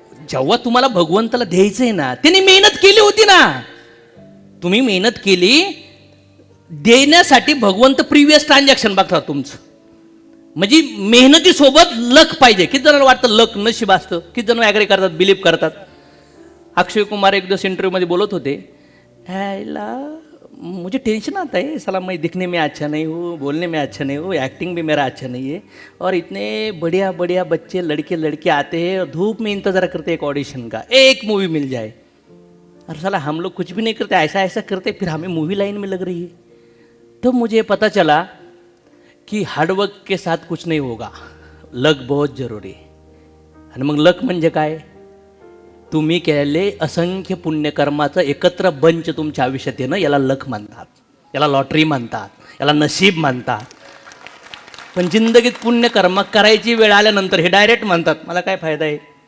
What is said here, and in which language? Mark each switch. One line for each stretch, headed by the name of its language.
Marathi: जेव्हा तुम्हाला भगवंताला द्यायचंय ना, त्यांनी मेहनत केली होती ना. तुम्ही मेहनत केली देण्यासाठी, भगवंत प्रिव्हियस ट्रान्झॅक्शन बघतात तुमचं. म्हणजे मेहनतीसोबत लक पाहिजे. किती जणांना वाटतं लक नशीब असतं, किती जण ॲग्री करतात, बिलीव्ह करतात.
Hindi: अक्षय कुमार
Marathi: एक दिवस इंटरव्यूमध्ये बोलत होते, ह्याला
Hindi: मुझे टेंशन आता है, साला मैं दिखने में अच्छा नहीं हूँ, बोलने में अच्छा नहीं हूँ, एक्टिंग भी मेरा अच्छा नहीं है, और इतने बढ़िया बढ़िया बच्चे लड़के लड़के आते हैं और धूप में इंतज़ार करते हैं एक ऑडिशन का, एक मूवी मिल जाए. और साला हम लोग कुछ भी नहीं करते, ऐसा ऐसा करते, फिर हमें मूवी लाइन में लग रही है. तो मुझे पता चला कि हार्डवर्क के साथ कुछ नहीं होगा, लक बहुत जरूरी है.
Marathi: आणि मग लक म्हणजे काय, तुम्ही केलेले असंख्य पुण्यकर्माचं एकत्र बंच तुमच्या आयुष्यात येणं, याला लक म्हणतात, याला लॉटरी म्हणतात, याला नशीब म्हणतात. पण जिंदगीत पुण्यकर्म करायची वेळ आल्यानंतर हे डायरेक्ट म्हणतात मला काय फायदा आहे.